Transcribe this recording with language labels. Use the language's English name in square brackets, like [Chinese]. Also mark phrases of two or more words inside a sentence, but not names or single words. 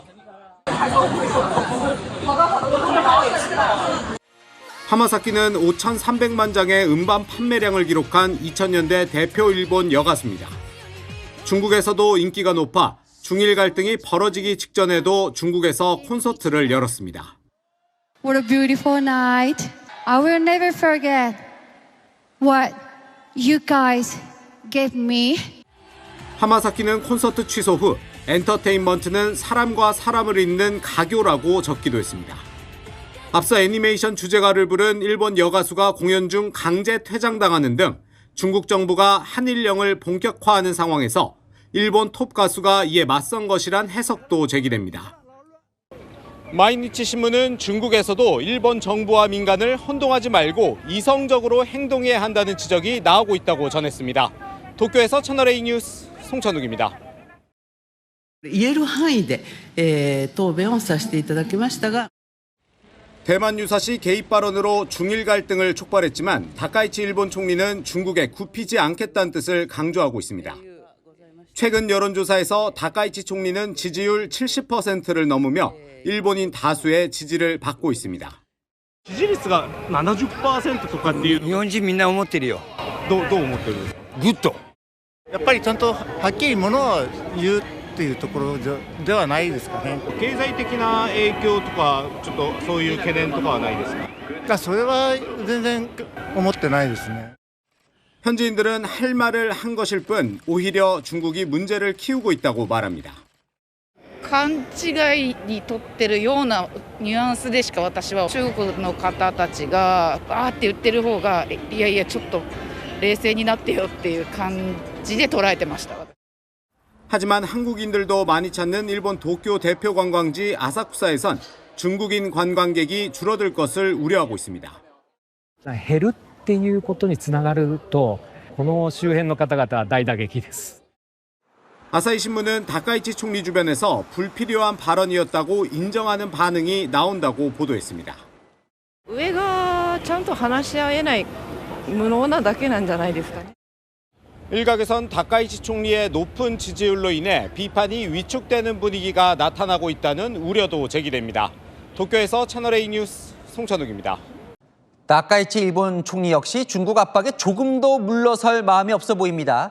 [Korean] 하마사키는 5,300만 장의 음반 판매량을 기록한 2000년대 대표 일본 여가수입니다. 중국에서도 인기가 높아 중일 갈등이 벌어지기 직전에도 중국에서 콘서트를 열었습니다. [English] What a beautiful night. I will never forget what you guys gave me. [Korean] 하마사키는 콘서트 취소 후 엔터테인먼트는 사람과 사람을 잇는 가교라고 적기도 했습니다. 앞서 애니메이션 주제가를 부른 일본 여가수가 공연 중 강제 퇴장당하는 등 중국 정부가 한일령을 본격화하는 상황에서 일본 톱 가수가 이에 맞선 것이란 해석도 제기됩니다. 마이니치 신문은 중국에서도 일본 정부와 민간을 혼동하지 말고 이성적으로 행동해야 한다는 지적이 나오고 있다고 전했습니다. 도쿄에서 채널A 뉴스 송천욱입니다. [Japanese] 言える範囲で、答弁をさせていただきましたが [Korean] 대만 유사시 개입 발언으로 중일 갈등을 촉발했지만 다카이치 일본 총리는 중국에 굽히지 않겠다는 뜻을 강조하고 있습니다. 최근 여론조사에서 다카이치 총리는 지지율 70%를 넘으며 일본인 다수의 지지를 받고 있습니다. [Japanese] 支持率が 70% とかっていう日本人みんな思ってるよ。どう思ってるんですか。グッド。やっぱりちゃんとはっきりものを言うっていうところではないですかね。経済的な影響とかちょっとそういう懸念とかはないですか。それは全然思ってないですね。 [Korean] 현지인들은 할 말을 한 것일 뿐 오히려 중국이 문제를 키우고 있다고 말합니다. [Japanese] 勘違いにとってるようなニュアンスでしか私は中国の方たちがあーって言ってる方がいやいやちょっと冷静になってよっていう感じで捉えてました。 [Korean] 하지만 한국인들도 많이 찾는 일본 도쿄 대표 관광지 아사쿠사에선 중국인 관광객이 줄어들 것을 우려하고 있습니다. [Japanese] 減るっていうことにつながると、この周辺の方々は大打撃です。 [Korean] 아사히 신문은 다카이치 총리 주변에서 불필요한 발언이었다고 인정하는 반응이 나온다고 보도했습니다. [Japanese] 上がちゃんと話し合えない無能なだけなんじゃないですかね。 [Korean] 일각에선 다카이치 총리의 높은 지지율로 인해 비판이 위축되는 분위기가 나타나고 있다는 우려도 제기됩니다. 도쿄에서 채널A 뉴스 송천욱입니다. 다카이치 일본 총리 역시 중국 압박에 조금도 물러설 마음이 없어 보입니다.